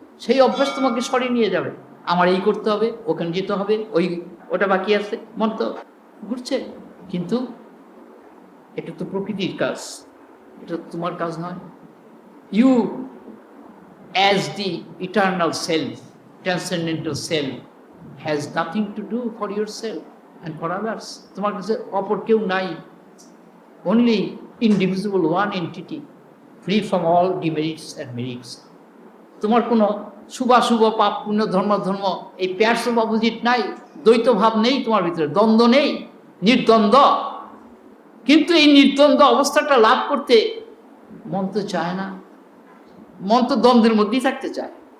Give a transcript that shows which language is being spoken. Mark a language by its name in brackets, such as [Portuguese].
[Bangla] সেই অভ্যাস তোমাকে সরিয়ে নিয়ে যাবে। আমার এই করতে হবে, ওখানে যেতে হবে, ওটা বাকি আছে, মন তো ঘুরছে। কিন্তু এটা তো প্রকৃতির কাজ, এটা তোমার কাজ নয়। [English] You as the eternal self, transcendental self, has nothing to do for yourself and for others. [Bangla] তোমার কাছে অপর কেউ নাই, [English] only indivisible one entity, free from all demerits and merits. [Bangla] তোমার কোনো শুভাশুভ, পাপ পুণ্য, ধর্ম এই [English] pairs of opposite [Bangla] নাই, দ্বৈত ভাব নেই তোমার ভিতরে, দ্বন্দ্ব নেই, নির্দ্বন্দ্ব। কিন্তু এই নির্দ্বন্দ্ব অবস্থাটা লাভ করতে মন তো চায় না, মন তো দ্বন্দ্বের মধ্যেই থাকতে চায়।